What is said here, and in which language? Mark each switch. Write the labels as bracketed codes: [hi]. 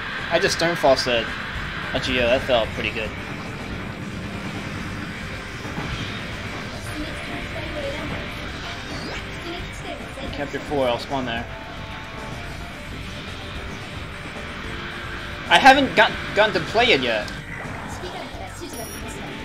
[en] I just Sternfall said a Geo. That felt pretty good. [ja] 出撃する機体を選んで出撃地点を選択 [en] Chapter 4, I'll spawn there. I haven't gotten to play it yet. [ja] 指揮官から指示が来ました。